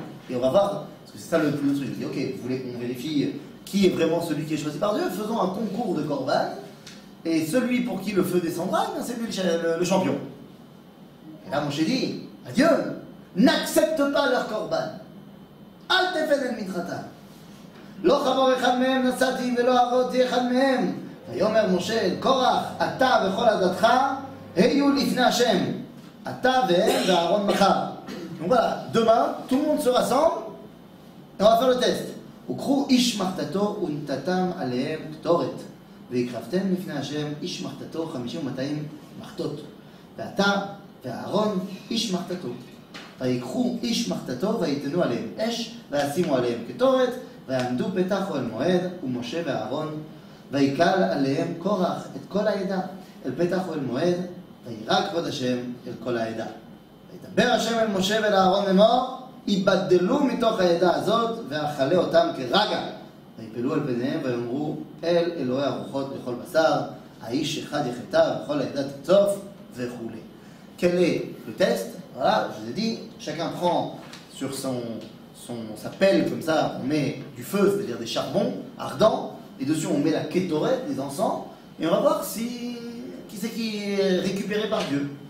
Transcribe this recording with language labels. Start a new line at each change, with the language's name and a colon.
French: Et on va voir, parce que c'est ça le truc. Je dis, ok, vous voulez qu'on vérifie qui est vraiment celui qui est choisi par Dieu? Faisons un concours de korban. Et celui pour qui le feu descendra, c'est lui le champion. Et là, Moshe dit, à Dieu, n'accepte pas leur korban.
Hebrew: Al tefen el minchatam. לא חמור אחד מהם נסעתי ולא עבודתי אחד מהם. ויאמר משה אל קורח, אתה וכל עדתך היו לפני השם. אתה והם ואהרון מחר.
French: Donc voilà, demain, tout le monde se rassemble et on va faire le test.
Hebrew: וקחו איש מחתתו ונתתם עליהם קטורת. והקרבתם לפני השם איש מחתתו 50 ו200 מחתות. ואתה ואהרון איש מחתתו. ויקחו איש מחתתו ויתנו עליהם אש וישימו עליהם קטורת. ועמדו פתח אוהל מועד, ומשה ואהרון, ויקל עליהם קורח את כל העדה, אל פתח אוהל מועד, וירא כבוד השם אל כל העדה. וידבר השם אל משה ואל אהרון לאמור, ייבדלו מתוך העדה הזאת, ואכלה אותם כרגע. ויפלו על פניהם ויאמרו, אל אלוהי הרוחות לכל בשר, האיש אחד יחטא, וכל העדה תצוף, וכו'.
French: Quel est le test? Voilà, je vous ai dit, chacun prend sur sa pelle comme ça, on met du feu, c'est-à-dire des charbons ardents, et dessus on met la kétoret, des encens, et on va voir qui c'est qui est récupéré par Dieu.